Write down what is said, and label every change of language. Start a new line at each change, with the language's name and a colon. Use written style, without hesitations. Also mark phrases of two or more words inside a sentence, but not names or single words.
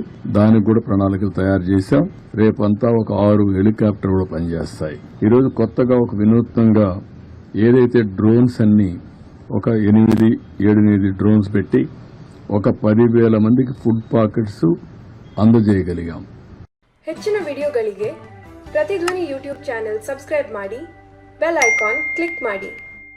Telugu: దానికి కూడా ప్రణాళికలు తయారు చేశాం. రేపంతా ఒక 6 హెలికాప్టర్ కూడా పనిచేస్తాయి. ఈరోజు కొత్తగా ఒక వినూత్నంగా ఏదైతే డ్రోన్స్ అన్ని ఒక 8 డ్రోన్స్ పెట్టి ఒక 10,000 మందికి ఫుడ్ పాకెట్స్ అందజేయగలిగాం.
Kannada: ಹೆಚ್ಚಿನ ವಿಡಿಯೋಗಳಿಗೆ ಪ್ರತಿಧ್ವನಿ ಯೂಟ್ಯೂಬ್ ಚಾನೆಲ್ ಸಬ್ಸ್ಕ್ರೈಬ್ ಮಾಡಿ, ಬೆಲ್ ಐಕಾನ್ ಕ್ಲಿಕ್ ಮಾಡಿ.